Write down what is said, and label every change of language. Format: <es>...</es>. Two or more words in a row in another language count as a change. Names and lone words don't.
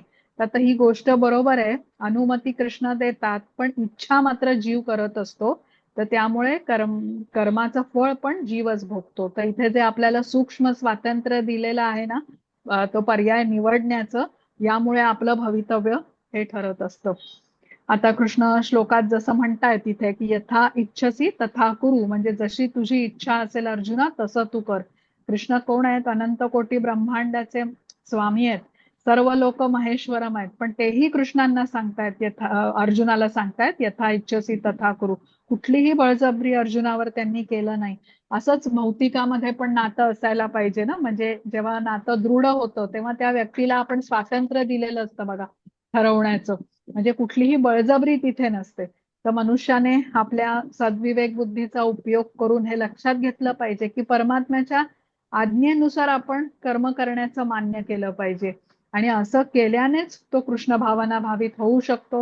<mr>तर ही गोष्ट बरोबर आहे, अनुमती कृष्ण देतात, पण इच्छा मात्र जीव करत असतो. तर त्यामुळे कर्माचं फळ पण जीवच भोगतो. तर इथे जे आपल्याला सूक्ष्म स्वातंत्र्य दिलेलं आहे ना, तो पर्याय निवडण्याचं, यामुळे आपलं भवितव्य हे ठरत असतं. आता कृष्ण श्लोकात जसं म्हणताय तिथे की</mr> <sa>यथा इच्छसी तथा कुरु,</sa> <mr>म्हणजे जशी तुझी इच्छा असेल अर्जुना तसं तू कर. कृष्ण कोण आहेत, अनंत कोटी ब्रह्मांडाचे स्वामी आहेत,</mr> <sa>सर्व लोक महेश्वरम</sa> <mr>आहेत, पण तेही कृष्णांना सांगतायत, अर्जुनाला सांगतायत</mr> <sa>यथा इच्छसी तथा कुरु.</sa> <mr>कुठलीही बळजबरी अर्जुनावर त्यांनी केलं नाही. असंच भौतिकामध्ये पण नातं असायला पाहिजे ना, म्हणजे जेव्हा नातं दृढ होतं तेव्हा त्या व्यक्तीला आपण स्वातंत्र्य दिलेलं असतं बघा ठरवण्याचं, म्हणजे कुठलीही बळजबरी तिथे नसते. तर मनुष्याने आपल्या सद्विवेक बुद्धीचा उपयोग करून हे लक्षात घेतलं पाहिजे की परमात्म्याच्या आज्ञेनुसार आपण कर्म करण्याचं मान्य केलं पाहिजे, आणि असं केल्यानेच तो कृष्ण भावना भावित होऊ शकतो.</mr>